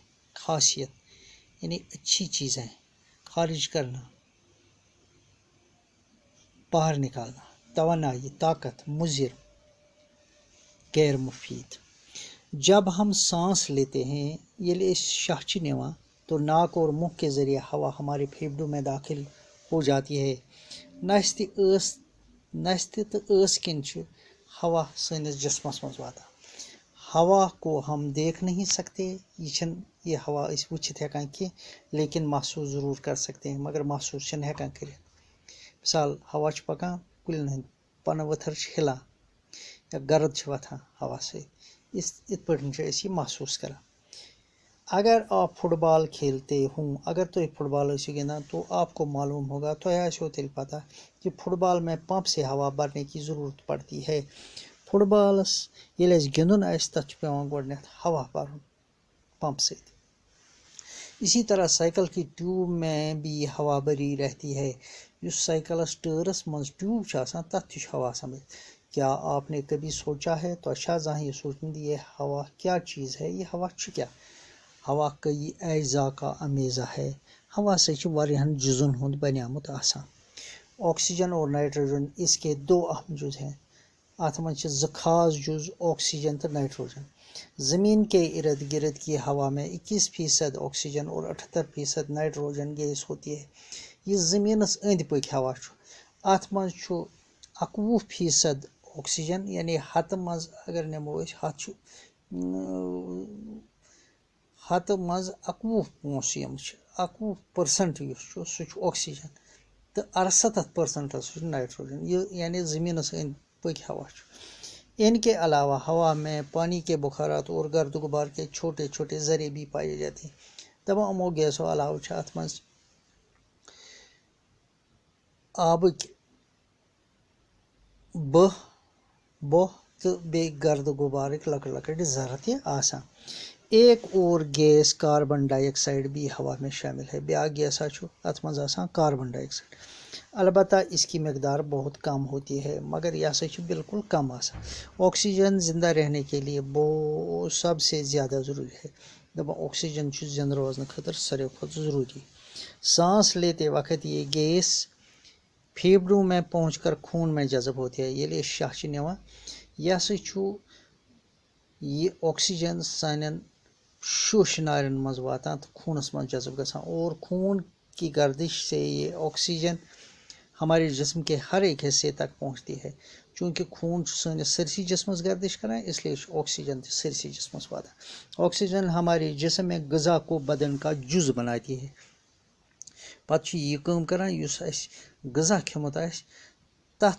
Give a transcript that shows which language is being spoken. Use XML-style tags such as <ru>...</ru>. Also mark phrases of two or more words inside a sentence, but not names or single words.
<ur>خاصیت یعنی اچھی چیزیں، خارج کرنا، باہر نکالنا۔ توانائی طاقت، مضر غیر مفید۔ جب ہم سانس لیتے ہیں یہ شاہ نوا تو ناک اور منہ کے ذریعے ہوا ہمارے پھیپھڑوں میں داخل ہو جاتی ہے۔</ur> <ks>نستہِ تہٕ ٲس کِنۍ چھِ ہوا سٲنِس جسمس منٛز واتان۔</ks> <ur>ہوا کو ہم دیکھ نہیں سکتے،</ur> <ks>یہ ہوا أسۍ وٕچھِتھ ہٮ۪کان کینٛہہ</ks> <ur>لیکن محسوس ضرور کر سکتے ہیں،</ur> <ks>مگر محسوس چھِنہٕ ہٮ۪کان کٔرِتھ۔ مثال ہوا چھُ پکان کُلٮ۪ن ہٕنٛدۍ پنہٕ ؤتھٕر چھِ ہِلان یا گرد چھِ وۄتھان ہوا سۭتۍ، یِتھ پٲٹھۍ چھِ أسۍ یہِ محسوس کران۔</ks> <ur>اگر آپ فٹ بال کھیلتے ہوں،</ur> <ks>اگر تُہۍ فٹ بال ٲسِو گِنٛدان</ks> <ur>تو آپ کو معلوم ہوگا،</ur> <ks>تۄہہِ آسیو تیٚلہِ پتہ</ks> <ur>کہ فٹ بال میں پمپ سے ہوا بھرنے کی ضرورت پڑتی ہے۔</ur> <ks>فٹ بالس ییٚلہِ اَسہِ گِنٛدُن آسہِ تتھ چھُ پٮ۪وان گۄڈنٮ۪تھ ہوا بھرُن پمپ سۭتۍ۔</ks> <ur>اسی طرح سائیکل کی ٹیوب میں بھی ہوا بھری رہتی ہے۔</ur> <ks>یُس سائیکلس ٹٲرس منٛز ٹیوب چھُ آسان تتھ تہِ چھُ ہوا آسان بھٔرِتھ۔</ks> <ur>کیا آپ نے کبھی سوچا ہے،</ur> <ks>تۄہہِ چھا زانٛہہ یہِ سوٗنٛچمُت</ks> <ur>یہ ہوا کیا چیز ہے؟</ur> <ks>یہ ہوا چھُ کیا؟</ks> <ur>ہوا کئی اجزاء کا امیزہ ہے۔</ur> <ks>ہوا سے چھُ واریاہن جزن ہُنٛد بنیومُت آسان۔</ks> <ur>آکسیجن اور نائٹروجن اس کے دو اہم جز ہیں۔</ur> <ks>اتھ منٛز چھِ زٕ خاص جز آکسیجن تہٕ نائٹروجن۔</ks> <ur>زمین کے ارد گرد کی ہوا میں 21% آکسیجن اور 78% نائٹروجن گیس ہوتی ہے۔</ur> <ks>یہ زمینس أنٛدۍ پٔکۍ ہوا چھُ۔ اتھ منٛز چھُ 21% آکسیجن، یعنی ہتہٕ منٛز اگر نِمو أسۍ ہتہٕ منٛز 21 پونٛسہٕ یِم چھِ 21% یُس چھُ سُہ چھُ آکسیجن تہٕ 68% سُہ چھُ نائٹروجن، یہ یعنی زمینس أنٛدۍ پٔکۍ ہوا چھُ۔</ks> <ur>ان کے علاوہ ہوا میں پانی کے بخارات اور گرد و غبار کے چھوٹے چھوٹے ذرے بھی پائے جاتے ہیں۔</ur> <ks>تمامو گیسو علاوہ چھِ اتھ منٛز آبٕکۍ بۄہ تہٕ بیٚیہِ گرد و غبارٕکۍ لۄکٕٹۍ لۄکٕٹۍ ذرٕ تہِ آسان۔</ks> <ur>ایک اور گیس کاربن ڈائی آکسائیڈ بھی ہوا میں شامل ہے۔</ur> <ks>بیٛاکھ گیسا چھُ اتھ منٛز آسان کاربن ڈائی آکسائیڈ۔</ks> <ur>البتہ اس کی مقدار بہت کم ہوتی ہے</ur> <ks>مگر یہ ہسا چھُ بالکل کم آسان</ks> <ur>آکسیجن زندہ رہنے کے لیے سب سے زیادہ ضروری ہے</ur> <ks>دپان آکسیجن چھُ زندہ روزن خاطر ساروی کھۄتہٕ ضروری</ks> <ur>سانس لیتے وقت یہ گیس پھیپڑوں میں پہنچ کر خون میں جذب ہوتی ہے</ur> <ks>ییٚلہِ أسۍ شاہ چھِ نِوان یہ ہسا چھُ یہ آکسیجن سانٮ۪ن شوش نارٮ۪ن منٛز واتان تہٕ خوٗنس منٛز جذب گژھان</ks> <ur>اور خون کی گردش سے یہ آکسیجن ہمارے جسم کے ہر ایک حصے تک پہنچتی ہے</ur> <ks>چونکہ خون سٲنِس سٲرسٕے جسمس گردش کران</ks> <ur>اس لیے آکسیجن</ur> <ks>تہِ سٲرسٕے جسمس واتان</ks> <ur>آکسیجن ہمارے جسم میں غذا کو بدن کا جز بناتی ہے</ur> <ks>پتہٕ چھُ یہِ کٲم کران یُس اسہِ غذا کھیوٚمُت آسہِ تتھ</ks>